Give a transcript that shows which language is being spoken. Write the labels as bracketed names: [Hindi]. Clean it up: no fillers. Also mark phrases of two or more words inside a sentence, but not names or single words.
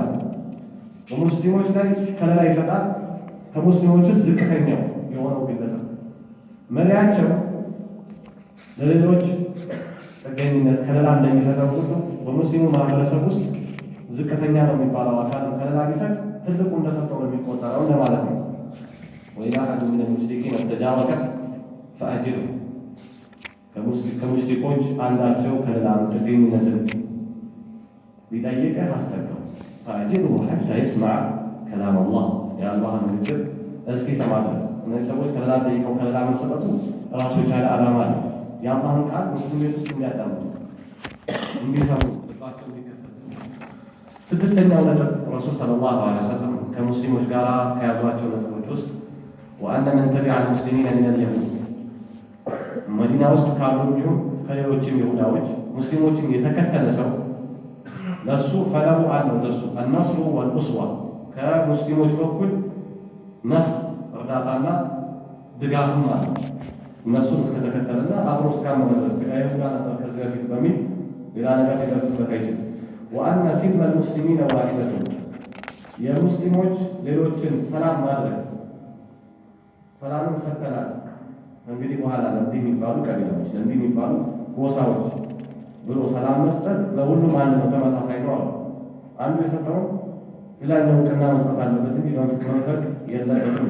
[Amharic] በሙስሊሞች ላይ ከለላ ይሰጣል ከሙስሊሞች ውስጥ ዝቅተኛው የሆነው ግለሰብ መሪያቸው ለሌሎች ጥገኝነት ከለላ እንደሚሰጠው ሁሉ በሙስሊሙ ማህበረሰብ ውስጥ ዝቅተኛ ነው የሚባለው አካል ከለላ ቢሰጥ ትልቁ እንደሰጠው ነው የሚቆጠረው እንደማለት ነው [Arabic] وإذا أحد من المشركين استجارك فأجره [Amharic] ከሙሽሪኮች አንዳቸው ከለላ ጥገኝነትን ቢጠይቅህ አስጠጋው [Arabic] فأجره حتى يسمع كلام الله يا الله [Amharic] ንግግር እስኪሰማ ድረስ እነዚህ ሰዎች ከለላ ጠይቀው ከለላ መሰጠቱ ራሱ የቻለ ዓላማ ነው የአላህን ቃል ሙስሊም ቤት ውስጥ እንዲያዳምጡ እንዲሰሙ ልባቸው እንዲከፈት ስድስተኛው ነጥብ ረሱል [Arabic] صلى الله عليه وسلم [Amharic] ከሙስሊሞች ጋር ከያዟቸው ነጥቦች ውስጥ [Arabic] وأن من تبع المسلمين من اليهود [Amharic] መዲና ውስጥ ካሉ እንዲሁም ከሌሎችም ይሁዳዎች ሙስሊሞችን የተከተለ ሰው ለሱ ፈለሁ አለው ለሱ [Arabic] النصر والأسوة [Amharic] ከሙስሊሞች በኩል ነስር እርዳታና ድጋፍም አለ እነሱን እስከተከተለና አብሮ እስካመነ ድረስ ከአይሁዳ ነበር ከዚህ በፊት በሚል ሌላ ነገር ሊደርስበት አይችልም [Arabic] وأن سلم المسلمين واحدة [Amharic] የሙስሊሞች ሌሎችን ሰላም ማድረግ ሰላምን ሰጥተናል እንግዲህ በኋላ ለምንድን የሚባሉ ቀቢላዎች ለምንድን የሚባሉ ጎሳዎች ብሎ ሰላም መስጠት ለሁሉም አንድ ነው ተመሳሳይ ነው አንዱ የሰጠው ሌላኛው እውቅና መስጠት አለበት እንጂ መንፈቅ የለበትም